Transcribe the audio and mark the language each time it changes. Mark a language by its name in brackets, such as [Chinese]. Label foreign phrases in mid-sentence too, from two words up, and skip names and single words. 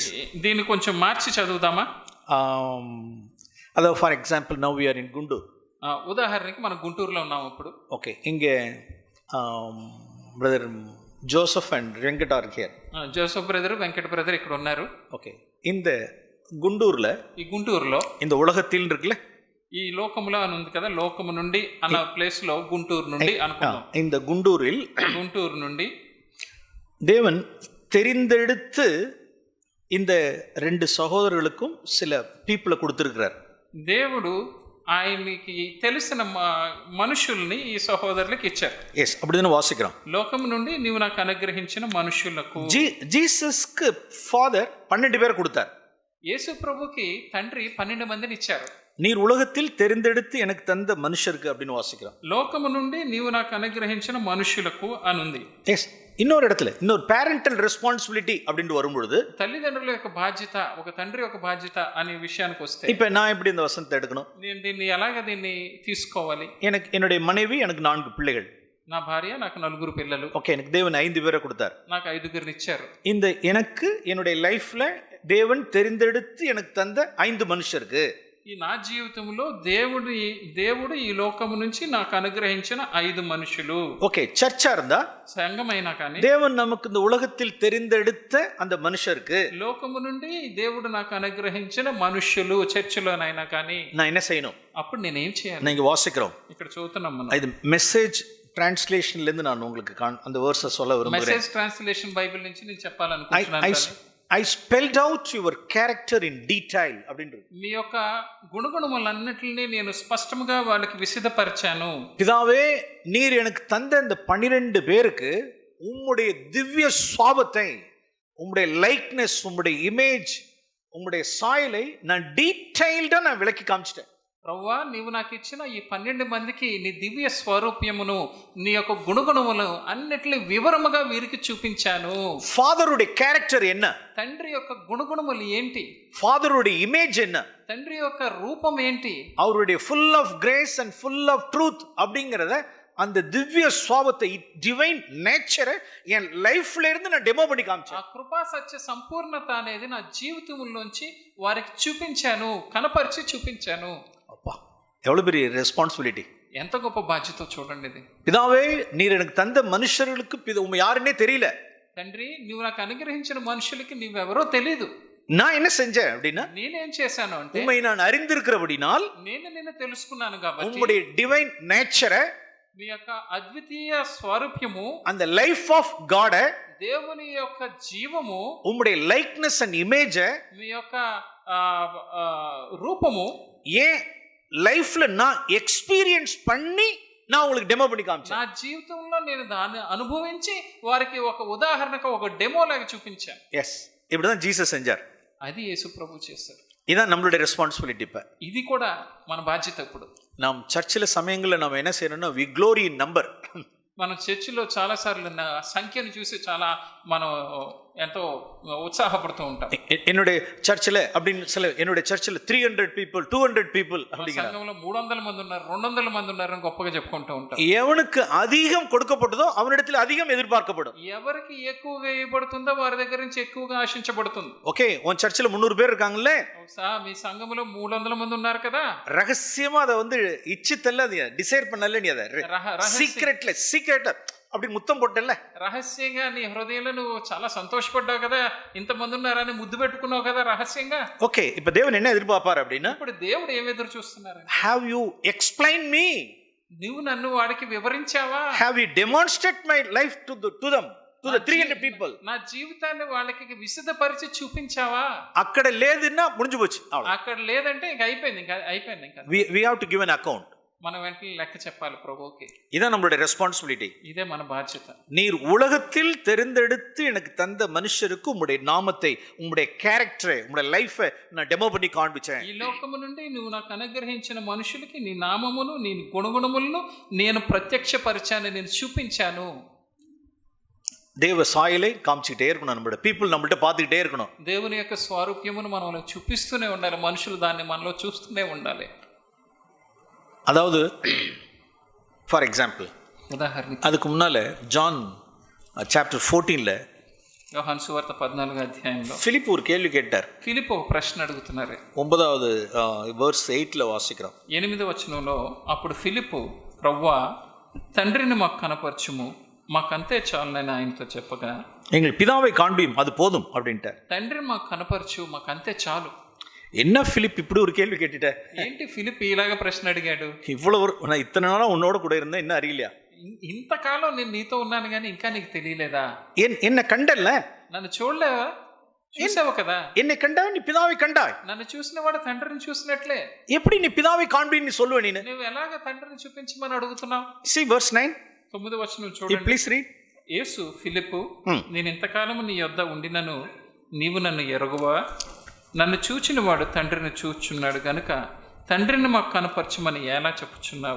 [Telugu] దీన్ని కొంచెం మార్చి చదువుదామా? [English] అదో for example now we are in గుంటూరు. [Telugu] ఉదాహరణకి మనం గుంటూరులో ఉన్నాం ఇప్పుడు. [English] ఓకే, ఇంగే brother Joseph and Venkat are here. [Telugu] జోసెఫ్ బ్రదర్, వెంకట్ బ్రదర్ ఇక్కడ ఉన్నారు. ఓకే, இந்த గుంటూరులో, ఈ గుంటూరులో, [Tamil] இந்த உலகத்தில் இருக்குல்ல, [Telugu] ఈ లోకములో అని ఉంది కదా, లోకము నుండి అన్న ప్లేస్ లో గుంటూరు నుండి అనుకున్నాం. இந்த గుంటూరు నుండి [Tamil] தேவன் தெரிந்தெடுத்து இந்த 2 சகோதரர்களுக்கும் சில பீப்புளை கொடுத்துருக்கிறார். [Telugu] దేవుడు ఆయనకి తెలిసిన మనుషుల్ని ఈ సహోదరులకు ఇచ్చారు. [Tamil] எஸ், அப்படிதானே வாசிக்கிறோம். [Telugu] లోకం నుండి నీవు నాకు అనుగ్రహించిన మనుషులకు. [Tamil] ஜீசஸ்க்கு ஃபாதர் 12 பேரை கொடுத்தார். [Telugu] యేసు ప్రభుకి తండ్రి 12 మందిని ఇచ్చారు. [Tamil] நீர் உலகத்தில் தெரிந்தெடுத்து எனக்கு தந்த மனுஷருக்கு அப்படின்னு வாசிக்கிறோம். [Telugu] లోకము నుండి నీవు నాకు అనుగ్రహించిన మనుషులకు అనుంది. [Tamil] எஸ், இன்னொரு இடத்துல இன்னொரு [English] parental responsibility [Tamil] அப்படின்னு வரும்பொழுது [Telugu] తల్లిదండ్రుల యొక్క బాధ్యత, ఒక తండ్రి యొక్క బాధ్యత అనే విషయానికి వస్తే [Tamil] இப்ப நான் எப்படி இந்த வசனத்தை எடுக்கணும்? [Telugu] నేను దీన్ని తీసుకోవాలి? [Tamil] எனக்கு என்னுடைய மனைவி, எனக்கு 4 பிள்ளைகள். [Telugu] నా భార్య, నాకు 4 పిల్లలు. [Tamil] ஓகே, எனக்கு தேவன் 5 பேரை கொடுத்தார். [Telugu] నాకు 5గురిని ఇచ్చారు. [Tamil] இந்த எனக்கு என்னுடைய லைஃப்ல தேவன் தெரிந்தெடுத்து எனக்கு தந்த 5 மனுஷருக்கு, [Telugu] ఈ నా జీవితంలో దేవుడు ఈ లోకము నుంచి నాకు అనుగ్రహించిన 5 మనుషులు. [Tamil] ஓகே, சர்ச்சா இருந்தா [Telugu] సంఘమైనా కానీ [Tamil] தேவன் நமக்கு இந்த உலகத்தில் தெரிந்தெடுத்த அந்த மனுஷருக்கு [Telugu] లోకము నుండి దేవుడు నాకు అనుగ్రహించిన మనుషులు చర్చిలోనైనా కానీ [Tamil] நான் என்ன செய்யணும்? [Telugu] అప్పుడు నేనేం చేయాలి? [Tamil] நீங்க வாசிக்கிறோம். [Telugu] ఇక్కడ చూస్తున్నాం మనం. [Tamil] இது மெசேஜ் டிரான்ஸ்லேஷன்ல இருந்து நான் உங்களுக்கு அந்த வேர்ஸை சொல்ல விரும்புகிறேன். [Telugu] మెసేజ్ ట్రాన్స్లేషన్ బైబిల్ నుంచి నేను చెప్పాలనుకుంటున్నాను. [English] I spelled out your character in detail அப்படின்றது. [Telugu] మీ యొక్క గుణగుణములన్నిటిని నేను స్పష్టంగా వాళ్ళకి విశదపరిచాను. [Tamil] பிதாவே, நீர் எனக்கு தந்த இந்த 12 பேருக்கு உம்முடைய திவ்ய சுபாவத்தை, உம்முடைய லைக்னஸ், உம்முடைய இமேஜ், உம்முடைய சாயலை நான் டீடைல்டா நான் விளக்கி காமிச்சிட்டேன். [Telugu] ప్రభువా, నీవు నాకు ఇచ్చిన ఈ 12 మందికి నీ దివ్య స్వరూప్యమును, నీ యొక్క గుణగుణములు అన్నిటిని వివరముగా వీరికి చూపించాను. [Tamil] ஃபாதருடைய கேரக்டர் என்ன? [Telugu] తండ్రి యొక్క గుణగుణములు ఏంటి? [Tamil] ஃபாதருடைய இமேஜ் என்ன? [Telugu] తండ్రి యొక్క రూపం ఏంటి? [Tamil] அவருடைய [English] full of grace and full of truth [Tamil] அப்படிங்கறத, அந்த திவ்ய சுபாவத்தை, [English] divine nature [Tamil] என் லைஃப்ல இருந்து நான் டெமோ பண்ணி காமிச்சேன். [Telugu] ఆ కృపా సత్య సంపూర్ణత అనేది నా జీవితంలోంచి వారికి చూపించాను, కనపరిచి చూపించాను. [Tamil] அப்பா, எவ்வளவு பெரிய ரெஸ்பான்சிபிலிட்டி! [Telugu] ఎంత గొప్ప బాధ్యత చూడండి ఇది. [Tamil] பிதாவே, நீர் எனக்கு தந்த மனுஷர்களுக்கு உம்மை யாருன்னே தெரியல. [Telugu] తండ్రి, నువ్వు నాకు అనుగ్రహించిన మనుషులకి నువ్వెవరో తెలియదు. [Tamil] நான் என்ன செஞ்சேன் அப்படின்னா, [Telugu] నేనేం చేశాను అంటే, [Tamil] உம்மை நான் அறிந்திருக்கிறபடினால், [Telugu] నేను నిన్ను తెలుసుకున్నాను కాబట్టి, [Tamil] உம்முடைய டிவைன் நேச்சரை, [Telugu] మీ యొక్క అద్వితీయ స్వరూప్యము, [English] அந்த life of God, [Telugu] దేవుని యొక్క జీవము, [English] உம்முடைய likeness and image, [Telugu] మీ యొక్క రూపము [Tamil] ஏன் லைஃப்ல நான் எக்ஸ்பீரியன்ஸ் பண்ணி நான் உங்களுக்கு டெமோ பண்ணி காமிச்சேன். [Telugu] నా జీవితంలో నేను దాన్ని అనుభవించి వారికి ఒక ఉదాహరణకు ఒక డెమో లాగా చూపించాను. [Tamil] எஸ், இப்படிதான் ஜீசஸ் செஞ்சார். [Telugu] అది యేసు ప్రభు చేశారు. [Tamil] இதான் நம்மளுடைய ரெஸ்பான்சிபிலிட்டி. இப்ப [Telugu] ఇది కూడా మన బాధ్యత. ఇప్పుడు [Tamil] நாம் சர்ச்சில் சமயங்களில் நம்ம என்ன செய்யணும்னா, [English] we glory in number. [Telugu] మన చర్చిలో చాలా సార్లు సంఖ్యను చూసి చాలా మనం ఎంతో ఉత్సాహపడుతూ ఉంటాం. [Tamil] என்னுடைய சர்ச்சில் அப்படின்னு என்னுடைய சர்ச்சில் [English] 300 people 200 people [Tamil] அப்படிங்கிறாங்க. [Telugu] సంఘంలో 300 మంది ఉన్నారు, 200 మంది ఉన్నారు అని గొప్పగా చెప్పుకుంటూ ఉంటాం. [Tamil] எவனுக்கு அதிகம் கொடுக்கப்பட்டதோ அவனிடத்தில் அதிகம் எதிர்பார்க்கப்படும். [Telugu] ఎవరికి ఎక్కువగా ఇవ్వబడుతుందో వారి దగ్గర నుంచి ఎక్కువగా ఆశించబడుతుంది. [Tamil] ஓகே, உன் சர்ச்சில் 300 பேர் இருக்காங்கல்ல, [Telugu] మీ సంఘంలో 300 మంది ఉన్నారు కదా, [Tamil] ரகசியமா அதை வந்து இச்சித்தல்ல, அதை டிசைட் பண்ணல, நீ அதை சீக்ரெட்ல அப்படி முத்தம் போட்டல்ல, [Telugu] రహస్యంగా నీ హృదయంలో నువ్వు చాలా సంతోషపడ్డావు కదా, ఇంతమంది ఉన్నారని ముద్దు పెట్టుకున్నావు కదా రహస్యంగా. ఓకే, [Tamil] இப்ப தேவன் என்ன எதிர்பார்ப்பார் அப்படின்னா, [Telugu] ఇప్పుడు దేవుడు ఏం ఎదురు చూస్తున్నారు? [English] have you explained me? [Telugu] నువ్వు నన్ను వాడికి వివరించావా? [English] have you demonstrated my life to them, to the 300 people? [Telugu] నా జీవితాన్ని వాళ్ళకి విశదపరిచి చూపించావా? అక్కడ లేదన్నా [Tamil] முடிஞ்சு போச்சு. [Telugu] అక్కడ లేదంటే ఇంక అయిపోయింది. [English] we have to give an account. [Telugu] మనం వెంటనే లెక్క చెప్పాలి ప్రభువుకి. [Tamil] இதான் நம்மளுடைய ரெஸ்பான்சிபிலிட்டி. [Telugu] ఇదే మన బాధ్యత. [Tamil] நீர் உலகத்தில் தெரிந்தெடுத்து எனக்கு தந்த மனுஷருக்கு உம்முடைய நாமத்தை, உம்முடைய கேரக்டரை, உம்முடைய லைஃபை நான் டெமோ பண்ணி காண்பிச்சேன். ఈ లోకము నుండి నువ్వు నాకు అనుగ్రహించిన మనుషులకి నీ నామమును, నీ గుణగుణములను నేను ప్రత్యక్షపరిచాను, నేను చూపించాను. தேவ சாயலை காமிச்சிக்கிட்டே இருக்கணும். நம்மளோட பீப்புள் நம்மள்ட்ட பார்த்துக்கிட்டே இருக்கணும். [Telugu] దేవుని యొక్క స్వరూప్యమును మనం చూపిస్తూనే ఉండాలి. మనుషులు దాన్ని మనలో చూస్తూనే ఉండాలి. [Tamil] அதாவது [English] for example, [Telugu] ఉదాహరణకి [Tamil] அதுக்கு முன்னால ஜான் சாப்டர் 14ல [Telugu] యోహాను సువార్త 14వ అధ్యాయంలో [Tamil] பிலிப்பு ஒரு கேள்வி கேட்டார். [Telugu] ఫిలిప్పు ఒక ప్రశ్న అడుగుతున్నారు. [Tamil] 9வது verse 8ல வாசிக்கிறோம். [Telugu] 8వ వచనంలో, అప్పుడు ఫిలిప్పు, ప్రభువా, తండ్రిని మాకు కనపరచుము, మాకంతే చాలునని ఆయనతో చెప్పగా, [Tamil] எங்கள் பிதாவை காண்பியும், அது போதும் அப்படின்ட்டார். [Telugu] తండ్రిని మాకు కనపరచు, మాకంతే చాలు. [Tamil] என்ன பிலிப் இப்படி ஒரு கேள்வி கேட்டுட்ட? [Telugu] ఏంటి ఫిలిప్ ఇలాగ ప్రశ్న అడిగాడు? [Tamil] இவ்வளவு நான் இத்தனை நாளா உன்னோட கூட இருந்தேன், இன்னும் அறியலையா? [Telugu] ఇంతకాలం నేను నీతో ఉన్నాను కానీ ఇంకా నీకు తెలియలేదా? [Tamil] என்ன கண்டல்ல, [Telugu] నన్ను చూడలేవా? చూసావు కదా, [Tamil] என்னை கண்டவன் நீ பிதாவை கண்டாய். [Telugu] నన్ను చూసిన వాడు తండ్రిని చూసినట్లే. [Tamil] எப்படி நீ பிதாவை காண்பின்னு சொல்லுவ நீ? [Telugu] నువ్వు ఎలాగ తండ్రిని చూపించమని అడుగుతున్నావు? [English] See verse 9. [Telugu] 9వ వచనం [English] You [Telugu] చూడండి. [English] please read. [Telugu] యేసు ఫిలిప్పు, నేను ఇంతకాలము నీ యొద్ద ఉండినను నీవు నన్ను ఎరుగువా? నన్ను చూచిన వాడు తండ్రిని చూచున్నాడు గనుక తండ్రిని మాకు కనపరచమని ఎలా చెప్పుచున్నావు?